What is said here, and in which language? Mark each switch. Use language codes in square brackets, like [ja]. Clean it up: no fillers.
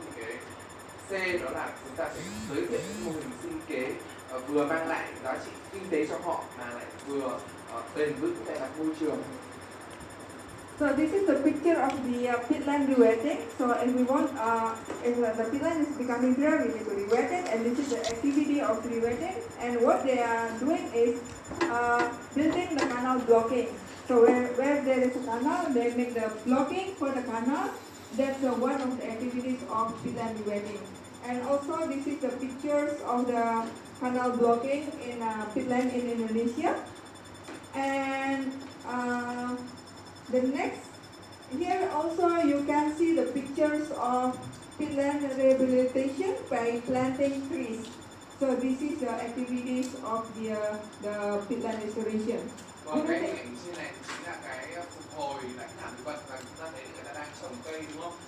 [vi] Thì cái C đó là chúng ta phải giới thiệu những mô hình sinh kế vừa mang lại giá trị kinh tế cho họ mà lại vừa bền vững về mặt môi trường. [en] So this is the picture of the peatland rewetting. So if we want, if the peatland is becoming dry, we need to rewet it, and this is the activity of rewetting. And what they are doing is building the canal blocking. So where there is a canal, they make the blocking for the canal. That's one of the activities of peatland rewetting. And also this is the pictures of the canal blocking in peatland in Indonesia. And the next, here also you can see the pictures of peatland rehabilitation by planting trees. So this is the activities of the peatland restoration. [vi] Còn cái hình ảnh trên này chính là cái phục hồi lại thảm thực vật, và chúng ta thấy người ta đang trồng cây, đúng không?